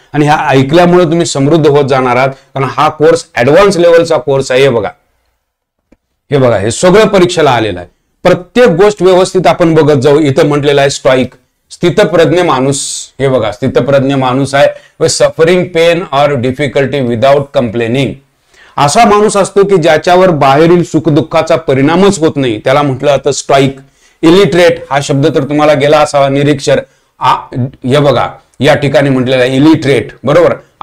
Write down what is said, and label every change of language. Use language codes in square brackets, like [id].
[mr] आणि ह्या ऐकल्यामुळे तुम्ही समृद्ध होत जाणार आहात, कारण हा कोर्स ऍडव्हान्स लेवलचा कोर्स आहे. हे बघा, हे बघा, हे सगळं परीक्षेला आलेलं आहे. प्रत्येक गोष्ट व्यवस्थित आपण बघत जाऊ. इथं म्हटलेलं आहे स्टॉईक, स्थितप्रज्ञ माणूस. हे बघा, स्थितप्रज्ञ माणूस आहे. [en] Suffering pain or difficulty without complaining. [mr] असा माणूस असतो की ज्याच्यावर बाहेरील सुखदुःखाचा परिणामच होत नाही, त्याला म्हटलं जातं स्टॉईक. इलिटरेट हा शब्द तर तुम्हाला गेला असावा, निरीक्षर. हे बघा, या ठिकाणी म्हटलेलं आहे इलिटरेट, बरोबर.